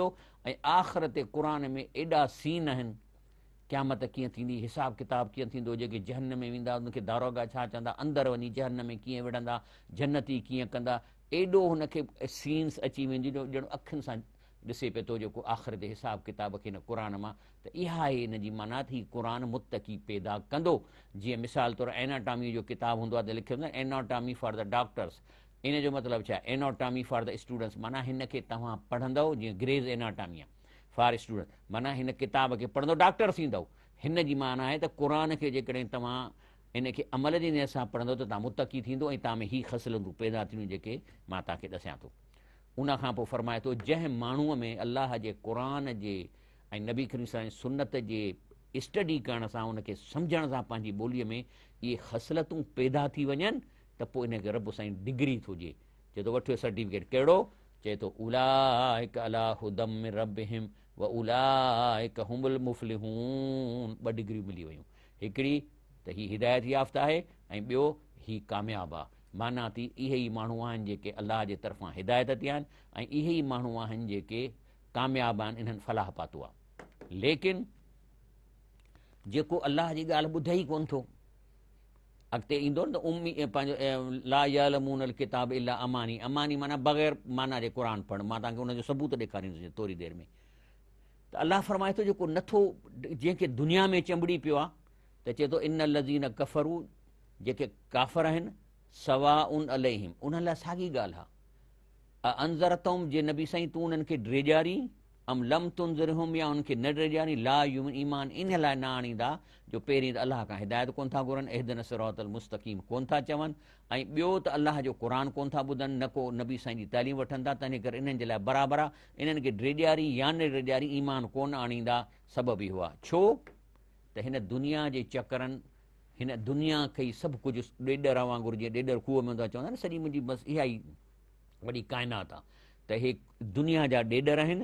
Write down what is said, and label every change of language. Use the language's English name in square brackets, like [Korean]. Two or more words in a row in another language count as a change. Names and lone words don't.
[Sindhi] ऐं आख़िर ते क़ुर में एॾा सीन आहिनि, क़यामत कीअं थींदी, हिसाब किताब कीअं थींदो, जेके जहन्नम में वेंदा उनखे दारोगा छा चवंदा, अंदरि वञी जहन्नम में कीअं विढ़ंदा, जन्नती कीअं कंदा, एॾो हुनखे सीन्स अची वेंदियूं जो ॼण अखियुनि सां ॾिसे पियो थो जेको आख़िर ते हिसाब किताब खे हिन क़ुर मां। त इहा आहे हिन जी माना थी, क़ुर मुतक़ी पैदा कंदो। जीअं मिसाल तौरु एनाटॉमी जो किताबु हूंदो आहे त लिखियो हूंदो आहे [English] anatomy for the doctors, [Sindhi] इन जो मतिलबु छा आहे, [English] anatomy for the students, [Sindhi] माना हिन खे तव्हां पढ़ंदव, जीअं ग्रेज़ एनाटॉमी आहे [English] for student, [Sindhi] माना हिन किताब खे पढ़ंदो डॉक्टर थींदव। हिन जी माना आहे त क़ुर खे जेकॾहिं तव्हां इन खे अमल जे नियत सां पढ़ंदो त तव्हां मुतक़ी थींदो ऐं तव्हां में ही ख़सलतूं पैदा थींदियूं जेके मां तव्हांखे ॾसियां थो। उन खां पोइ फरमाए थो जंहिं माण्हूअ में अलाह जे क़ुर जे ऐं नबी करीम [Arabic] صلى الله عليه وسلم [Sindhi] सुन्नत जे स्टडी करण सां, उनखे सम्झण सां पंहिंजी ॿोलीअ में इहे ख़सलतूं पैदा थी वञनि त पोइ इनखे रब साईं डिग्री थो ॾिए। चए थो वठो सर्टिफिकेट कहिड़ो? [Arabic] चए थो أولئك على هدى من ربهم وأولئك هم المفلحون. [Sindhi] 2 डिग्रियूं मिली वियूं, हिकिड़ी त ही हिदायत याफ़्ता आहे ऐं ॿियो ही कामयाबु आहे। माना थी इहे ई माण्हू आहिनि जेके अलाह जे तरफ़ां हिदायत ते आहिनि ऐं इहे ई माण्हू आहिनि जेके कामयाबु आहिनि, इन्हनि फलाह पातो आहे। लेकिन जेको अलाह जी ॻाल्हि ॿुधे ई कोन थो, अॻिते ईंदो न त उम्मी पंहिंजो [Arabic] لا يعلمون الكتاب إلا أماني. [Sindhi] अमानी माना बग़ैर माना जे क़ुर पढ़। मां तव्हांखे उनजो सबूत ॾेखारींदुसि थोरी देरि में। त अलाह फरमाए थो जेको नथो, जंहिंखे दुनिया में चंबड़ी पियो आहे, त चए थो [Arabic] إن الذين كفروا, [Sindhi] जेके काफ़र आहिनि, [Arabic] سواء عليهم, [Sindhi] उन्हनि लाइ साॻी ॻाल्हि आहे। अंज़रतहुम, जे नबी साईं तूं उन्हनि खे ड्रेजारी, [Arabic] أم لم تنذرهم, [Sindhi] या उनखे न ड्रेजारी, [Arabic] لا يؤمنون [Sindhi] ईमान इन लाइ न आणींदा जो पहिरीं त अलाह खां हिदायत कोन था घुरनि, [Arabic] اهدنا الصراط المستقيم [Sindhi] कोन था चवनि, ऐं ॿियो त अलाह जो क़ुर कोन था ॿुधनि, न को नबी साईं जी तालीम वठनि था। तंहिंजे करे इन्हनि जे लाइ बराबरि आहे, इन्हनि खे ड्रेजारी या न ड्रेजारी ईमान कोन आणींदा। सबबु इहो आहे छो त हिन दुनिया जे चकरनि, हिन दुनिया खे ई सभु कुझु ॾेॾर वांगुरु, जीअं ॾेॾर खूह में हूंदो आहे, चवंदा आहिनि सॼी मुंहिंजी बसि इहा ई वॾी काइनात आहे, त हे दुनिया जा ॾेॾर आहिनि।